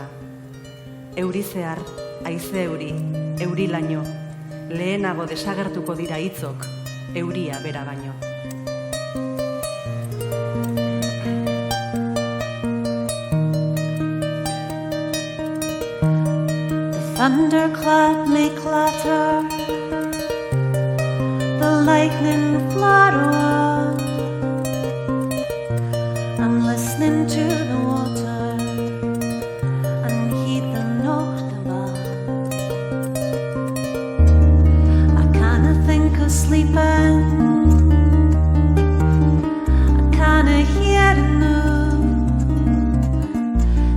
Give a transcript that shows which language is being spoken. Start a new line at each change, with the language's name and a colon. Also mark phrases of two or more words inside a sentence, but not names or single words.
Basque: Euri zehar, haize euri, euri laino, lehenago desagertuko dira hitzok, euria bera baino.
English: Thunderclap may clatter, the lightning flutter. I'm listening to the water and heed the Nachtwahl. I canna think of sleeping, I canna hear the news.